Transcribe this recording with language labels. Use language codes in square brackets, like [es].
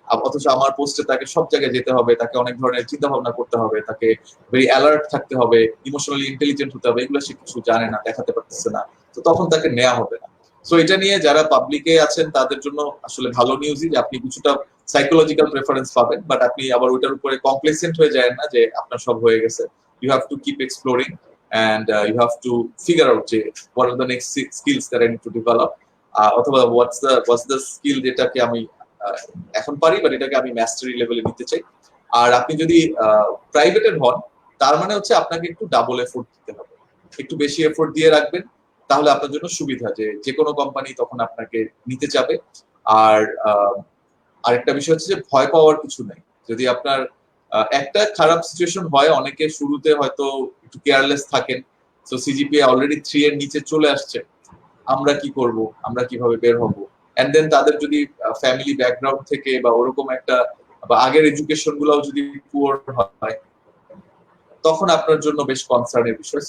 [bn] অথচ আমার পোস্টে তাকে সব জায়গায় যেতে হবে, তাকে অনেক ধরনের চিন্তা ভাবনা করতে হবে, তাকে ভেরি অ্যালার্ট থাকতে হবে, ইমোশনালি ইন্টেলিজেন্ট হতে হবে, এগুলো সে কিছু জানে না, দেখাতে পারতেছে না, তো তখন তাকে নেওয়া হবে না। সো এটা নিয়ে যারা পাবলিকে আছেন তাদের জন্য আসলে ভালো নিউজই যে আপনি কিছুটা সাইকোলজিক্যাল প্রেফারেন্স পাবেন, বাট আপনি আবার ওইটার উপরে কমপ্লেসেন্ট হয়ে যায় না যে আপনার সব হয়ে গেছে। [en] you have to keep exploring and you have to figure out যে what are the next skills that I need to develop, অথবা what's the skill [bn] যেটাকে আমি এখন পারি বাট এটাকে আমি মাস্টারি লেভেলে নিতে চাই। আর আপনি যদি প্রাইভেটের হন তার মানে হচ্ছে আপনাকে একটু ডাবল এফোর্ট দিতে হবে, একটু বেশি এফোর্ট দিয়ে রাখবেন, তাহলে আপনার জন্য সুবিধা যে কোনো কোম্পানি তখন আপনাকে নিতে চাবে। আর আরেকটা বিষয় হচ্ছে যে ভয় পাওয়ার কিছু নেই। যদি আপনার একটা খারাপ সিচুয়েশন হয়, অনেকে শুরুতে হয়তো একটু কেয়ারলেস থাকেন, সো সিজিপিএ অলরেডি 3 এর নিচে চলে আসছে, আমরা কি করব, আমরা কিভাবে বের হব, এন্ড দেন তাদের যদি ফ্যামিলি ব্যাকগ্রাউন্ড থেকে বা ওরকম একটা বা আগের এডুকেশন গুলাও যদি পুয়ার হয়, তখন আপনার জন্য বেশ কনসার্নের বিষয়।